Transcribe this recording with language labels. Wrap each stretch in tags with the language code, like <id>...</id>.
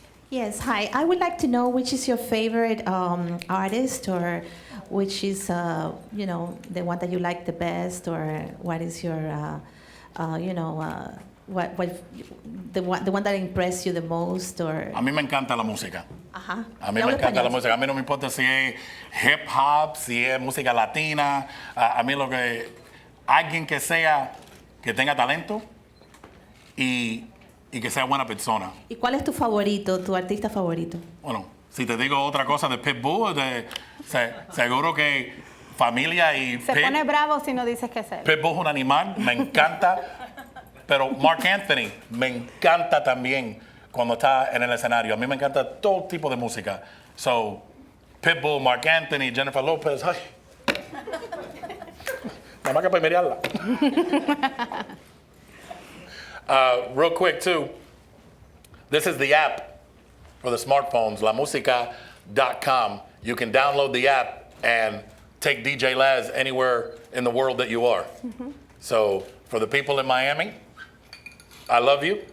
<en>Yes, hi. I would like to know which is your favorite artist, or which is, the one that you like the best, or what is your, the one that impressed you the most, or.</en> <es>A mí me encanta la música. Ajá. A mí me encanta la música. A mí no me importa si es hip hop, si es música latina. A mí alguien que tenga talento y que sea buena persona. ¿Y cuál es tu favorito, tu artista favorito? Bueno, si te digo otra cosa de Pitbull, seguro que familia y Se pone bravo si no dices que es él. Pitbull es un animal, me encanta. Pero Mark Anthony me encanta también cuando está en el escenario. A mí me encanta todo tipo de música. So, Pitbull, Mark Anthony, Jennifer Lopez. Ay. Nada más que para mirarla.</es> <en>Real quick, too, this is the app for the smartphones, lamusica.com. you can download the app and take DJ Laz anywhere in the world that you are. So for the people in Miami, I love you.</en>